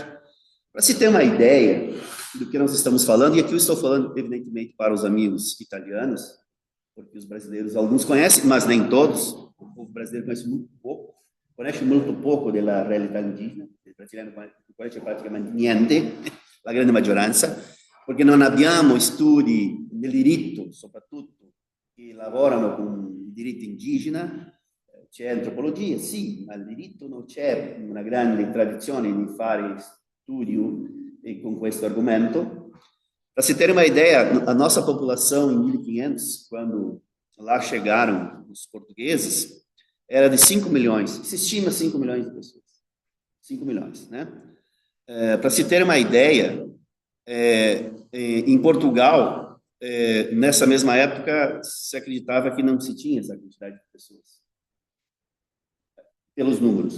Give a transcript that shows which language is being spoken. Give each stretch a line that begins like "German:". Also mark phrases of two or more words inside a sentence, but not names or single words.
Portuguese: Para se ter uma ideia do que nós estamos falando, e aqui eu estou falando, evidentemente, para os amigos italianos, porque os brasileiros, alguns conhecem, mas nem todos. O povo brasileiro conhece muito pouco da realidade indígena. O brasileiro conhece praticamente
Italian: niente, a grande maggioranza, perché non abbiamo studi del diritto, soprattutto, che lavorano con il diritto indigena. C'è antropologia, sì, ma il diritto non c'è una grande tradizione di fare studio con questo argomento.
Portuguese: Para se ter uma ideia, a nossa população em 1500, quando lá chegaram os portugueses, era de 5 milhões. Se estima 5 milhões de pessoas. 5 milhões, né? Para se ter uma ideia, em Portugal, nessa mesma época, se acreditava que não se tinha essa quantidade de pessoas, pelos números.